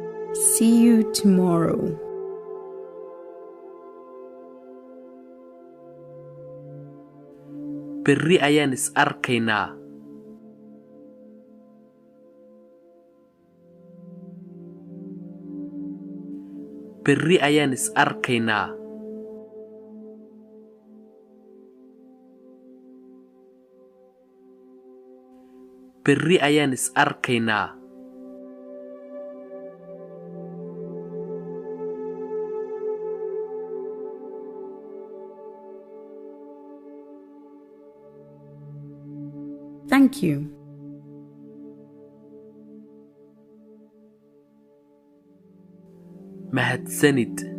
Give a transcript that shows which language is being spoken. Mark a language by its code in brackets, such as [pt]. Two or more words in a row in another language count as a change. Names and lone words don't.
[en] See you tomorrow. [so] Berri ayaan is arkaynaa. Berri ayaan is arkaynaa. Berri ayaan is arkaynaa. [en] Thank you. [so] Mahadsanid.